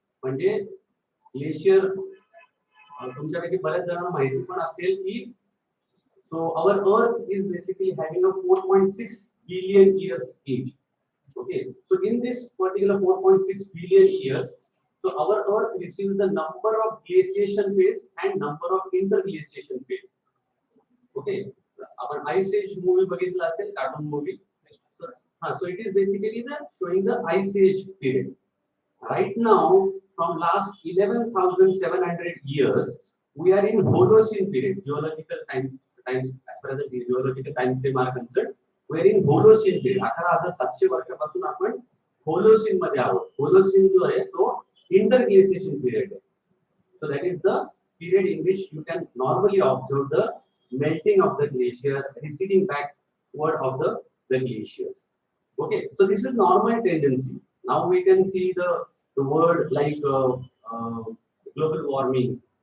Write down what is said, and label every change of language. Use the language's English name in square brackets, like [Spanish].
[Marathi] म्हणजे ग्लेशियर तुमच्यापैकी बऱ्याच जणांना माहिती पण असेल की [English] so our earth is basically having a 4.6 billion years age. Okay, so in this particular 4.6 billion years, so our earth receives the number of glaciation phase and number of interglaciation phase. [Marathi] Okay, आपण ice age movie बघितला असेल, cartoon movie. [English] So it is basically the showing the ice age period. Right now, from last 11,700 years, we are in Holocene period. Geological times as far as the geological time frame are concerned, we are in Holocene period. [Marathi] 11,700 वर्षापासून आपण Holocene मध्ये आहोत. Holocene जो आहे तो interglaciation period आहे. [English] So that is the period in which you can normally observe the melting of the glacier, receding backward of the glaciers. Okay, so this is normal tendency. Now we can see the word like global warming.